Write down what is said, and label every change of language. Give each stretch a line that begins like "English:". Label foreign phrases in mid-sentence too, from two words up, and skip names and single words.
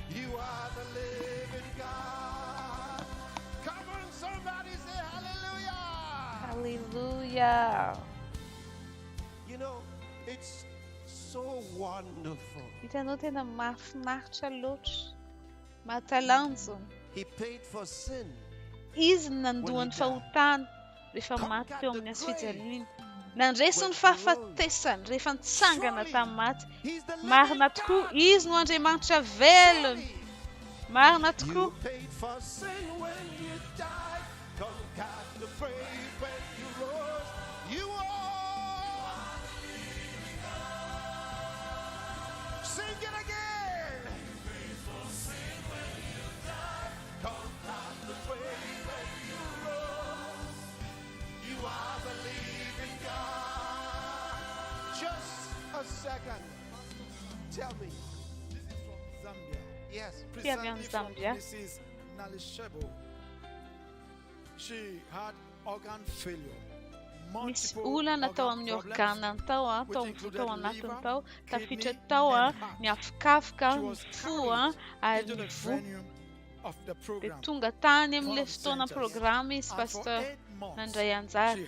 English: You are the living God. Come on, somebody say hallelujah. Hallelujah. You know, it's so wonderful.
Malagasy: Hitanao tena mahafinaritra loatra. Mahatalanjona.
English: He paid for sin.
Malagasy: Izy nandohan'ny fahotana rehefa maty teo amin'ny hazo-fijaliana iny. Nandresy ny fahafatesany rehefa nitsangana tamin'ny maty. Marina tokoa, izy no Andriamanitra velona. Marina tokoa.
English: You paid for sin when you died. Conquered the grave when you rose. You are. Sing it again. You paid for sin when you died. Conquered the grave when you rose. You are the living God. Just a second. Tell me. This is from Zambia. Yes.
French: Qui vient de Zambia.
English: Mrs. Nalishebo. She had organ failure.
Malagasy: Misy olana tao amin'ny organany tao tao tao anatiny tao, tafiditra tao ny afokafika, ny fo ary ny vo. Dia tonga tany amin'ilay fotoana programa izy pasteur nandray anjara.